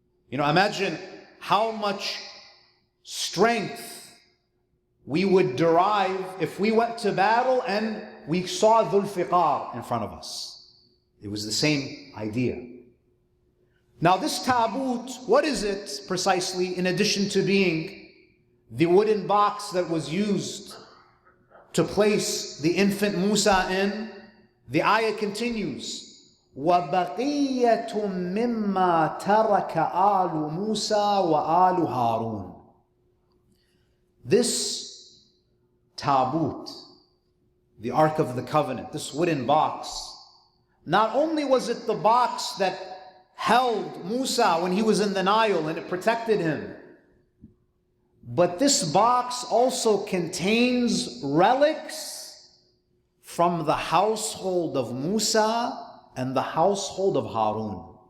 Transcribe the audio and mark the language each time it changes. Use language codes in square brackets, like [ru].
[en] You know, imagine how much strength we would derive if we went to battle and we saw Dhul Fiqar in front of us. It was the same idea. Now this taboot, what is it precisely, in addition to being the wooden box that was used to place the infant Musa in? The ayah continues, [ar] وَبَقِيَّةٌ مِّمَّا تَرَكَ آلُ مُوسَى وَآلُ هَارُونَ. [en] This taboot, the Ark of the Covenant, this wooden box, not only was it the box that held Musa when he was in the Nile and it protected him, but this box also contains relics from the household of Musa and the household of Harun.